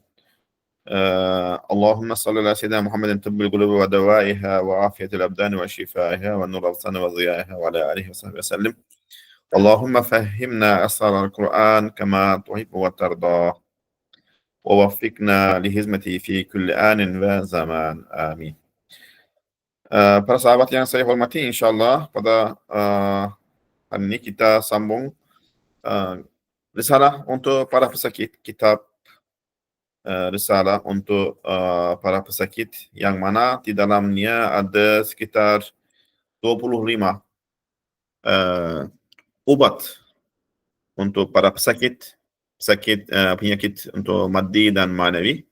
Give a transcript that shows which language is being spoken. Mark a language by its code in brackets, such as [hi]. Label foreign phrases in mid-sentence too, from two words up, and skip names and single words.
[ar] اللهم صل على سيدنا محمد طب القلوب ودوائها وعافية الأبدان وشفائها ونور الأبصار وضيائها وعلى آله وصحبه وسلم. اللهم فهمنا أسرار القرآن كما تحب وترضى. ووفقنا لخدمته في كل آن وزمان. Amin. [ms] Para sahabat yang saya hormati, insyaallah pada hari ini kita sambung risalah untuk para pesakit, kitab risalah untuk para pesakit yang mana di dalamnya ada sekitar 25 obat untuk para pesakit penyakit untuk maddi dan manawi.